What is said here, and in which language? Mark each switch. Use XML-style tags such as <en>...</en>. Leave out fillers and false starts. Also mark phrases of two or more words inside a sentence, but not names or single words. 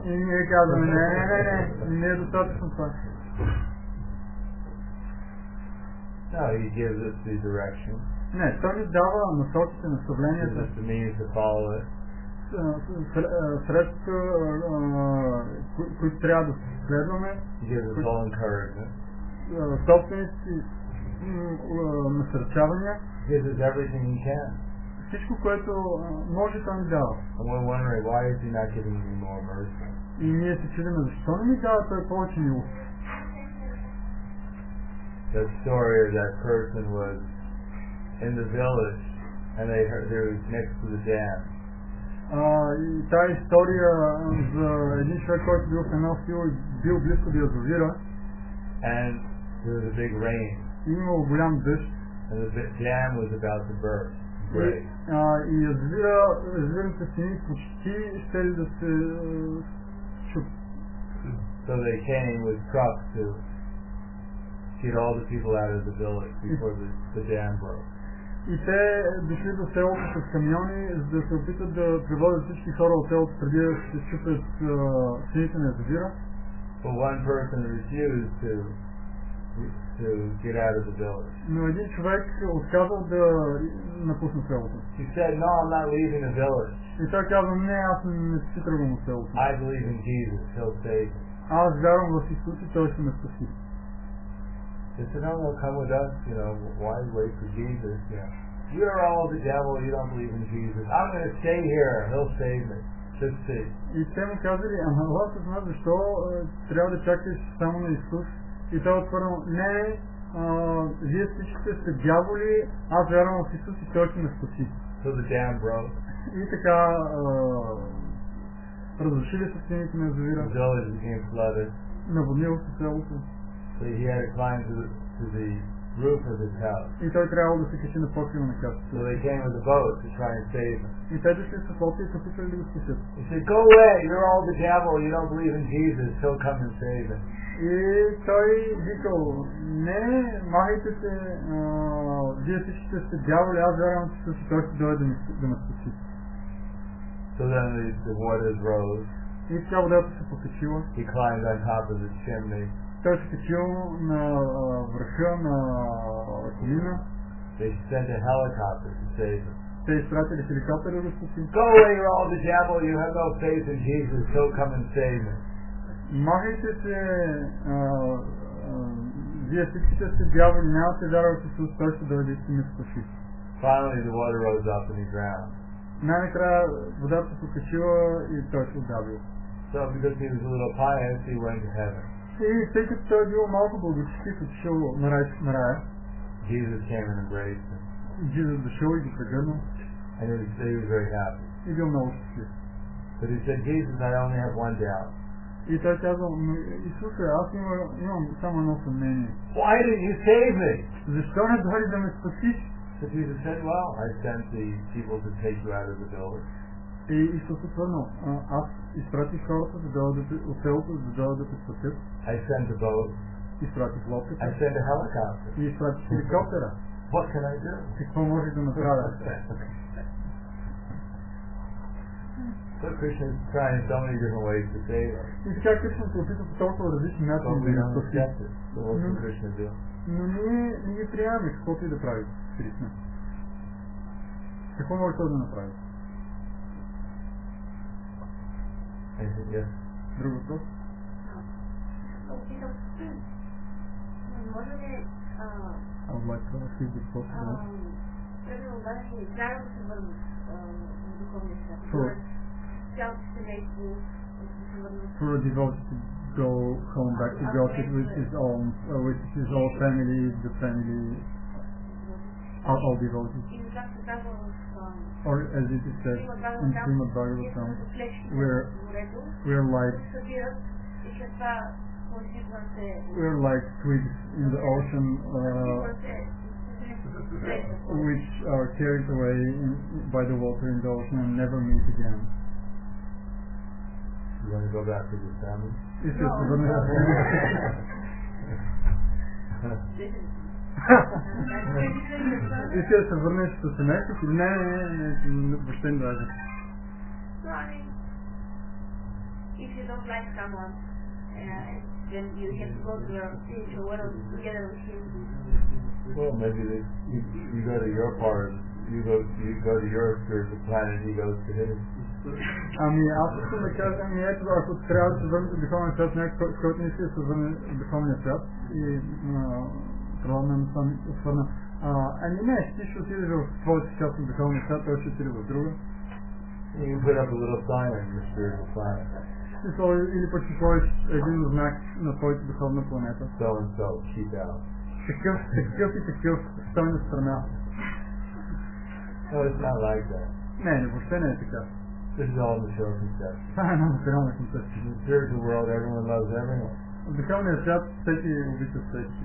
<bg>И ние казваме, не е достатъчно това.</bg> <en>No, he gives us the direction.</en> <bg>Не, той ни дава насоките, наставленията.</bg> <en>Gives us the means to follow it.</en> <bg>Средства, които трябва да следваме.</bg> <en>He gives us all encouragement.</en> <bg>Собственици насърчавания.</bg> <en>He gives us everything he can.</en> <bg>Всичко, което може да ни дава.</bg> <en>And we're wondering, why is he not giving me more mercy?</en> <bg>И ние се чудим, защо не ми дава той повече милост?</bg> <en>The story of that person was in the village, and they was next to the dam.</en> <bg>И тази история за един човек, който бил в едно село и бил близко до язовира.</bg> <en>And there was a big rain.</en> <bg>И имало голям дъжд.</bg> <en>And the dam was about to burst.</en> <bg>И язовирните стени почти щели да се чупят.</bg> <en>So they came with trucks to get all the people out of the village before the dam broke.</en> <bg>И те дошли до селото с камиони, за да се опитат да превозят всички хора от селото преди да се счупят стените на язовира.</bg> <en>But one person refused to get out of the village.</en> <bg>Но един човек отказал да напусне селото.</bg> <en>He said, "No, I'm not leaving the village."</en> <bg>И той каза, не, аз не си тръгвам от селото.</bg> <en>I believe in Jesus, he'll save me.</en> <bg>Аз вярвам в Исус и той ще ме спаси.</bg> <en>They said, "No, come with us, why wait for Jesus? You're all the devil, you don't believe in Jesus. I'm going to stay here, he'll save me. Just see."</en> <bg>И те му казали, ама с нас, защо трябва да чакаш само на Исус? И той отвърнал, не, вие всичките сте дяволи, аз вярвам в Исус и той ще ме спаси.</bg> <en>So the dam broke.</en> <bg>И така разрушили се стените на язовира.</bg> <en>The village became flooded.</en> <bg>Наводнило се селото.</bg> <en>So he had to climb to the roof of his house.</en> <bg>И той трябвало да се качи на покрива на къщата.</bg> <en>So they came with a boat to try and save him.</en> <bg>И те дошли с лодка и се опитвали да го спасят.</bg> <en>He said, "Go away, you're all the devil, you don't believe in Jesus, he'll come and save him."</en> <bg>И той викал, не, махайте се, вие всичките сте дяволи, аз вярвам, че той ще дойде да ме спаси.</bg> <en>So then the waters rose.</en> <bg>И така водата се покачила.</bg> <en>He climbed on top of the chimney.</en> <bg>Той се качил на върха на колина.</bg> <en>They sent a helicopter to save him.</en> <bg>Те изпратили хеликоптер да го спаси.</bg> <en>"Go away, you're all the devil, you have no faith in Jesus, he'll come and save me."</en> <bg>Махайте се, вие всичките сте дяволи, нямате вяра в Исус, той ще дойде и ще ме спаси.</bg> <en>Finally the water rose up and he drowned.</en> <bg>Най-накрая водата се покачила и той се отдавил.</bg> <en>So because he was a little pious, he went to heaven.</en> <bg>И тъй като той бил малко благочестив, отишъл на рая.</bg> <en>Jesus came and embraced him.</en> <bg>Исус дошъл и го прегърнал.</bg> <en>And he was very happy.</en> <bg>И бил много щастлив.</bg> <en>But he said, Jesus, I only have one doubt.</en> <bg>И той казал, Исусе, аз имам само едно съмнение.</bg> <en>Why didn't you save me?</en> <bg>Защо не дойде да ме спасиш?</bg> <en>But Jesus said, well, I sent the people to take you out of the building.</en> <bg>И Исус отвърнал, аз изпратих хората от селото, за да те спасят.</bg> <en>I sent the boat.</en> <bg>Изпратих лодката.</bg> <en>I sent a helicopter.</en> <bg>И изпратих хеликоптера.</bg> <en>What can I do?</en> <bg>Какво можеш да направя?</bg> <en>So Krishna is trying so many different ways to save us.</en> <bg>И така Кришна се опита по толкова различни начини да ни спаси.</bg> <en>So what can Krishna do?</en> <bg>Но ние не ги приемаме, каквото и да прави Кришна. Какво може той да направи?</bg> <en>Yes.</en> <bg>Друг въпрос? Може ли</bg> <en>I would like to ask you this question.</en> <bg>примерно даже трябва да се върнат в духовния свят? Цялото семейство да се върнат?</bg> <en>For a devotee to go home back to God with his own family, the family, all devotees.</en> <bg>И как се казва</bg> <en>Or as it is said in Srimad Bhagavatam, we're like twigs in the ocean which are carried away by the water in the ocean and never meet again. You want to go back to the family?</en> <bg>Иска да се върнеш със семейството? Не, въобще не даже.</bg> <en>If you don't like someone, then you have to go to your spiritual world together with him. Well, maybe you go to your part, you go to your spiritual planet, he goes to his.</en> <bg>Ами аз искам да кажа, ето ако трябва да се върнете в духовния свят, някой, с който не иска да се върне в духовния свят и Прахладананда Свами отвърна, ами не, ти ще отидеш в твоята част от духовния свят, той ще отиде в друга.</bg> <en>You put up a little sign on your spiritual planet.</en> <bg>Или пък ще сложиш един знак на твоята духовна планета.</bg> <en>So and so, keep out.</en> <bg>Такъв и такъв, стой на страна.</bg> <en>No, it's not like that.</en> <bg>Не, въобще не е така.</bg> <en>This is all in the show conception.</en> <bg>Това е една материална концепция.</bg> <en>In the spiritual world, everyone loves everyone.</en> <bg>В духовния свят всеки обича всеки.</bg>